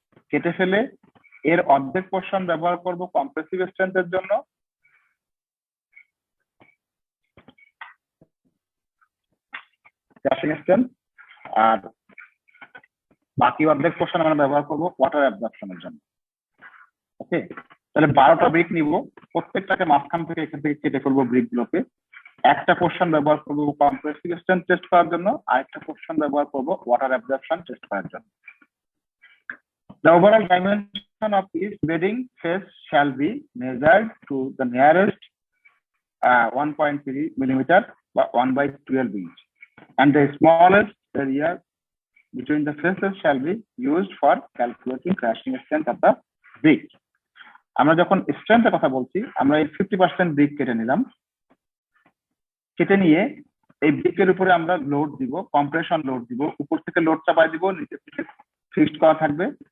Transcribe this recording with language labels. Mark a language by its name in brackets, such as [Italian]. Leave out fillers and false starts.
[Bangla] কেটে ফেলে এর অর্ধেক পোর্শন ব্যবহার করব কম্প্রেসিভ স্ট্রেন্থের জন্য, ক্র্যাশিং স্ট্রেন্থ, আর বাকি অর্ধেক পোর্শন আমরা ব্যবহার করব ওয়াটার অ্যাবজর্পশনের জন্য। ওকে, তাহলে 12টা ব্রিক নিব, প্রত্যেকটাকে মাঝখান থেকে এখান থেকে কেটে ফেলবো ব্রিক গুলোকে। একটা পোর্শন ব্যবহার করবো কম্প্রেসিভ স্ট্রেন্থ টেস্ট করার জন্য, আরেকটা পোর্শন ব্যবহার করবো ওয়াটার অ্যাবজর্পশন টেস্ট করার জন্য। [English] The overall dimension of each bedding face shall be measured to the nearest 1.3 millimeter by 1/12 inch, and the smallest area between the faces shall be used for calculating crashing strength of the brick. [Bangla] আমরা যখন স্ট্রেন্থের কথা বলছি, আমরা এই 50% brick কেটে নিলাম। কেটে নিয়ে এই ব্রিকের উপরে আমরা লোড দিব, কম্প্রেশন লোড দিব, উপর থেকে লোড চাপাই দিব, নিচে থেকে ফিক্সড করা থাকবে।